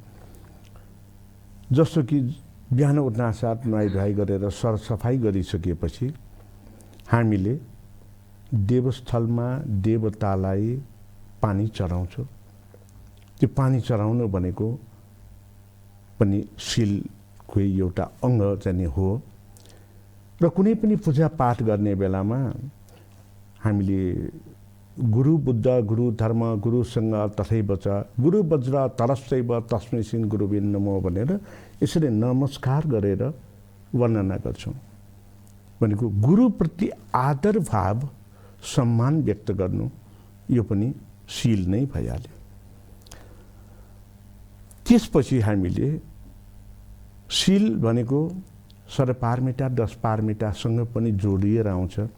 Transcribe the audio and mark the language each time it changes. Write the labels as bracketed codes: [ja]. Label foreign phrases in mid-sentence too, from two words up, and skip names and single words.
[ne] जस्तो कि बिहान उठ्नासाथ नुहाइ गरेर सरसफाइ गरिसकेपछि हामीले देवस्थलमा देवतालाई पानी चढाउँछौँ। त्यो पानी चढाउनु भनेको पनि सिलको एउटा अङ्ग चाहिँ हो। र कुनै पनि पूजापाठ गर्ने बेलामा हामीले [sa] गुरु बुद्ध गुरु धर्म गुरुसँग तथैव च गुरु वज्र तरस्सैव तस्मै श्री गुरुवे नमो [ne] भनेर यसरी नमस्कार गरेर वर्णना गर्छौँ। भनेको गुरुप्रति आदर भाव सम्मान व्यक्त गर्नु यो पनि शील नै भइहाल्यो। त्यसपछि हामीले शील भनेको सरपारमिता 10 पारमितासँग पनि जोडिएर आउँछ।